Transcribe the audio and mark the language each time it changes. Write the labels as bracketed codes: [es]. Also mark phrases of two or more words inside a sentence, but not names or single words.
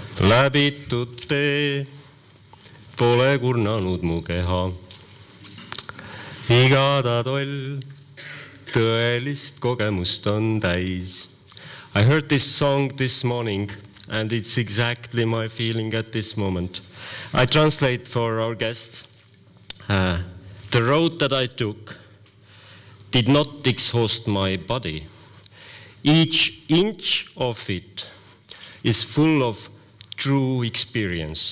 [et] läbitud tee pole kurnanud mu keha. Iga ta toll tõelist kogemust on täis. [en] I heard this song this morning and it's exactly my feeling at this moment. I translate for our guests. The road that I took did not exhaust my body. Each inch of it is full of true experience.